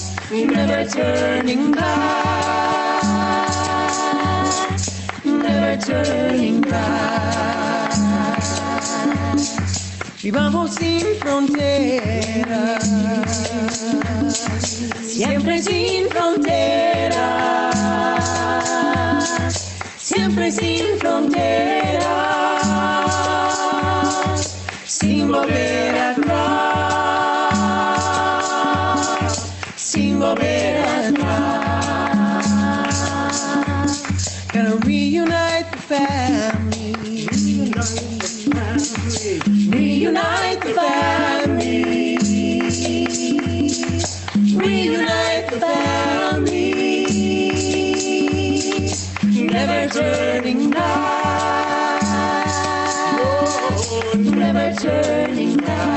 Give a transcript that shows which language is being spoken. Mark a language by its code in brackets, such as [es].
[en] Never turning back, never turning back. [es] Vivamos sin fronteras, siempre sin fronteras, siempre sin fronteras, sin volver atrás, sin volver atrás. [en] Gonna reunite the family, reunite the family, reunite the family, never turning back, never turning back.